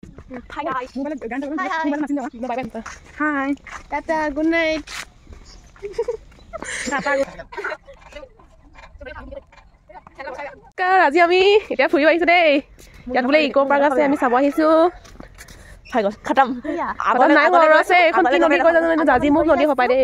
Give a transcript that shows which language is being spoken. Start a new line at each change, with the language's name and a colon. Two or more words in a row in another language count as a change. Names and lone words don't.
English: Hi guys. Hi. Tata, good night.
Assamese: আজি আমি এতিয়া ফুৰিব আহিছো দেই ইয়াত বোলে ইকো পাৰ্ক আছে আমি চাব আহিছো হৈ গ'ল খতম আগত নাই ঘৰ আছে এখন কি নদী কৈ জানো জাজি মুখ নদী হপাই দেই